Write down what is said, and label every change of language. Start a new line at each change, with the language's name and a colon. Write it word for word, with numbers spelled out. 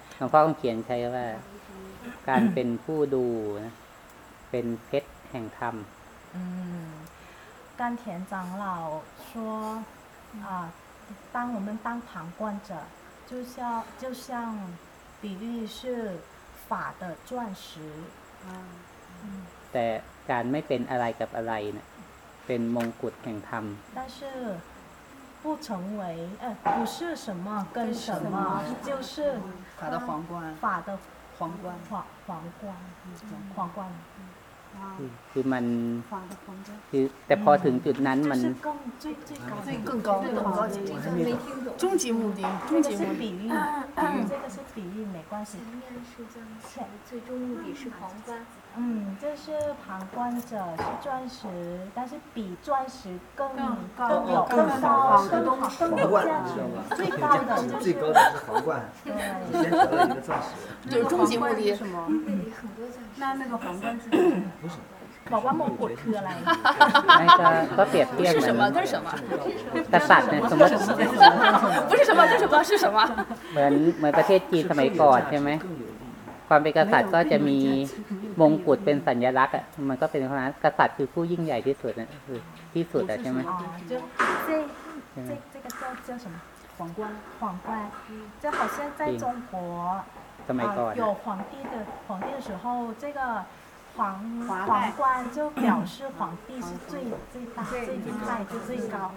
Thai: หลวงพ่อกำเขียนใช้ว่าการเป็นผู้ดูนะเป็นเพชรแห่งธรรม
Chinese: 嗯，甘田长老说，啊，当我们当旁观者，就像就像比喻是法的钻石，啊，嗯，
Thai: แต่การไม่เป็นอะไรกับอะไรเนี่ยเป็นมงกุฎแห่งธรรม
Chinese: 但是不成为呃不是什么跟什么就是法的皇冠法的皇冠皇皇冠皇冠
Thai: คือมัน
Chinese: 法的皇冠
Thai: คือแต่พอถึงจุดนั้นมัน
Chinese: 就是更最最高最更高最更高级终极目的终极目的这个是比喻没关系前面是钻石最终目的是皇冠嗯，这是旁观者是钻石，但是比钻石更高、更有、更高、更高、更高价值。最高的就是最高的是皇冠，你先得到一个钻石。就是终极目的什么？那那个皇冠是？不是。
Thai: บอกว่ามงกุฎคืออะไร ไม่ก็ก็เปรียบเทียบ
Chinese: 是什么跟什么
Thai: กษัตริย์เนี่ยสมมติ
Chinese: 不是什么跟什么是什么
Thai: เหมือนเหมือนประเทศจีนสมัยก่อนใช่ไหมความเป็นกษัตริย์ก็จะมีมงกุฎเป็นสัญลักษณ์อ่ะมันก็เป็นเพราะนั้นกษัตริย์คือผู้ยิ่งใหญ่ที่สุดนะคือที่สุดอ่ะใช่มั้ย
Chinese: อ๋อ这这这这个叫叫什么皇冠皇冠这好像在中国
Thai: สมัยก่อน
Chinese: 有皇帝的皇帝的时候这个皇皇冠就表示皇帝是最最大最厉害就最高